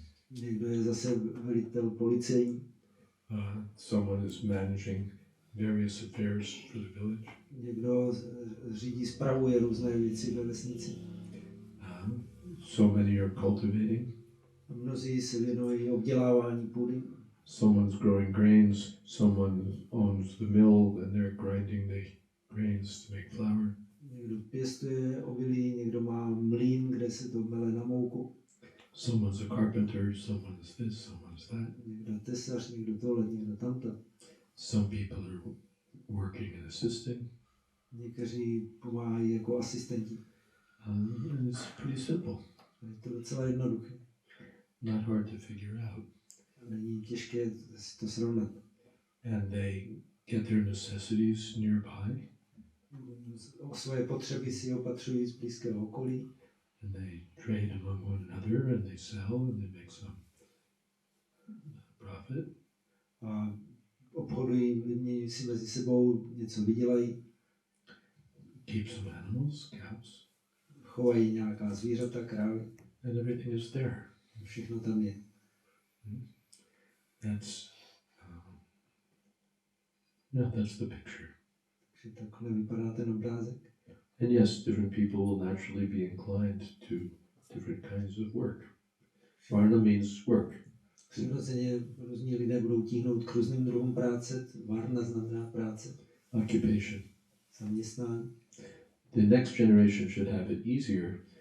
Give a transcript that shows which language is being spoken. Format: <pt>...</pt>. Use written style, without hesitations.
<cs>někdo je zase velitel policejní,</cs> <en>Someone is managing various affairs for the village.</en> <cs>někdo řídí, spravuje různé věci ve vesnici.</cs> <en>So many are cultivating.</en> <cs>A mnozí se věnují obdělávání půdy.</cs> <en>Someone's growing grains, someone owns the mill and they're grinding the grains to make flour.</en> <cs>Někdo pěstuje obilí, někdo má mlýn, kde se to mele na mouku.</cs> <en>Someone's a carpenter, someone is this, someone is that.</en> <cs>Někdo tesař, někdo tohle, někdo tamto.</cs> <en>Some people are working and assisting.</en> <cs>Někteří pomáhají jako asistenti.</cs> <en>And it's pretty simple,</en> <cs>Je to docela jednoduché.</cs> <en>not hard to figure out.</en> <cs>Není těžké si to srovnat.</cs> <en>And they get their necessities nearby.</en> <cs>O svoje potřeby si opatřují z blízkého okolí.</cs> <en>And they trade among one another and they sell and they make some profit.</en> <cs>A obchodují, vyměňují si mezi sebou, něco vydělají.</cs> <en>Keep some animals, cows,</en> <cs>Chovají nějaká zvířata, krávy.</cs> <en>and everything is there.</en> <cs>Všechno tam je.</cs> <en>That's that's the picture.</en> <cs>Takže takhle vypadá ten obrázek.</cs> <en>And yes, different people will naturally be inclined to different kinds of work. Varna means work.</en> <cs>Přirozeně různí lidé budou tíhnout k různým druhům práce. Varna znamená práce,</cs> <en>Occupation.</en> <cs>zaměstnání.</cs> <en>The next generation should have it easier.</en>